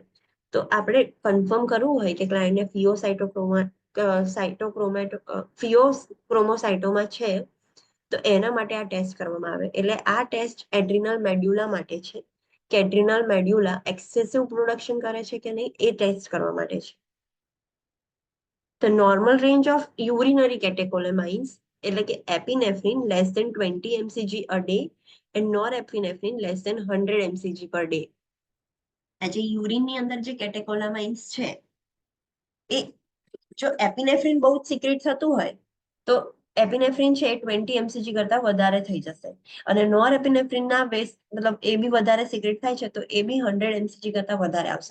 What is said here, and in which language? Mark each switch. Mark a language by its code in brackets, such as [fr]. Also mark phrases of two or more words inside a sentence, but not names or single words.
[gu] તો આપણે કન્ફર્મ કરવું હોય કે ક્લાયન્ટને ફિયોક્રોમોસાઇટોમા છે તો એના માટે આ ટેસ્ટ કરવામાં આવે. એટલે આ ટેસ્ટ એડ્રિનલ મેડ્યુલા માટે છે કે એડ્રિનલ મેડ્યુલા એક્સેસિવ પ્રોડક્શન કરે છે કે નહીં એ ટેસ્ટ કરવા માટે છે. [en] The normal range of urinary catecholamines [gu] એટલે કે [en] એપિનેફ્રિન less than 20 mcg a day and norepinephrine less than 100 mcg per day. [gu] આ જે યુરિનની અંદર જે કેટેકોલામાઇન્સ છે એ જો એપિનેફ્રિન બહુ જ સિક્રેટ થતું હોય તો એપિનેફ્રિન છે એ 20 mcg કરતા વધારે થઈ જશે, અને નોર એપિનેફ્રિનના મતલબ એ બી વધારે સિક્રેટ થાય છે તો એ બી 100 mcg કરતા વધારે આવશે.